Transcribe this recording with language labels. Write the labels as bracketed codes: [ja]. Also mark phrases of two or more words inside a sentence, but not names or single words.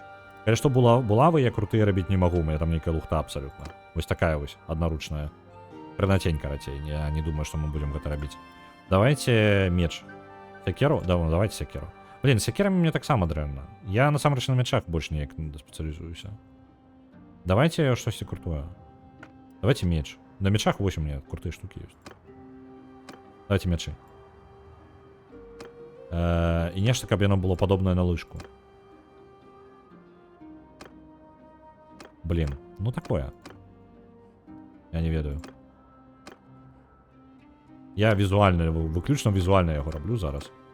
[be] Калі што булавы я крутыя рабіць не магу, мне там нейкая лухта абсалютна. Вось такая вось, аднаручная. Прынацень, карацей, я не думаю, што мы будзем гэта рабіць. [ru] Давайте меч. [be] Сякеру? Давайте сякеру. Блин, сякерамі мне таксама дрэнна. Я насамрэч на мячах больш неяк спецыялізуюся. Давайте штосьці крутое. [ru] Давайте меч. [be] На мечах 8 мне [ru] крутые штуки [be] ёсць. Давайте мячы. І нешта, каб яно было падобнае на лыжку. Блин, ну такое. Я не ведаю. Я візуальна, выключна візуальна яго раблю зараз.